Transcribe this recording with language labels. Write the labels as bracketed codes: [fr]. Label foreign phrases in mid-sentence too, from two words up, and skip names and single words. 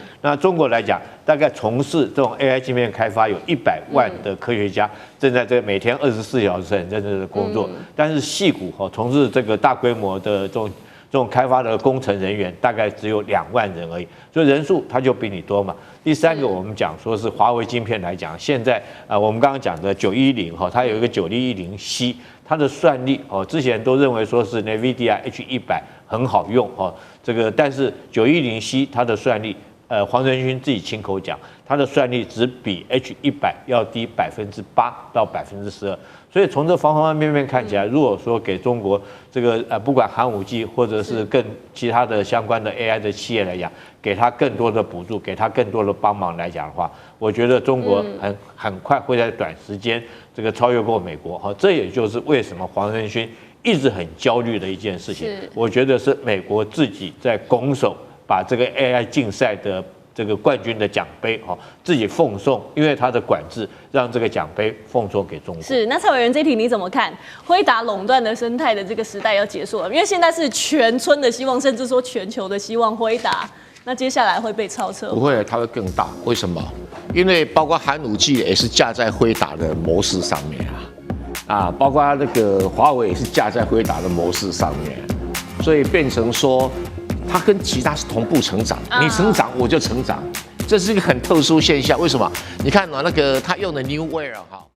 [zh] 那中國來講，大概從事這種 AI 晶片開發有100萬的科學家，正在這個每天24小時很認真的工作。但是矽谷哈從事這個大規模的這種開發的工程人員大概只有2萬人而已，所以人數它就比你多嘛。第三個，我們講說是華為晶片來講，現在我們剛剛講的910哈，它有一個9110C，它的算力哦，之前都認為說是 NVIDIA H100很好用哦，這個但是910C它的算力，黃仁勳自己親口講，它的算力只比 H100要低8%到12%。所以從這方方面面看起來，如果說給中國這個不管寒武紀或者是更其他的相關的 AI 的企業來講，給他更多的補助，給他更多的幫忙來講的話，我覺得中國很快會在短時間這個超越過美國。哈，這也就是為什麼黃仁勳一直很焦慮的一件事情。我覺得是美國自己在拱手把這個 AI 競賽的這個冠軍的獎杯哈，自己奉送，因為他的管制讓這個獎杯奉送給中國。是，那蔡委員這題你怎麼看？輝達壟斷的生態的這個時代要結束了，因為現在是全村的希望，甚至說全球的希望，輝達那接下來會被超車？不會，它會更大。為什麼？因為包括寒武紀也是架在輝達的模式上面啊，包括那個華為也是架在輝達的模式上面，所以變成說。它跟其他是同步成長，你成長我就成長，這是一個很特殊現象。為什麼？你看那個他用的 Newear 哈。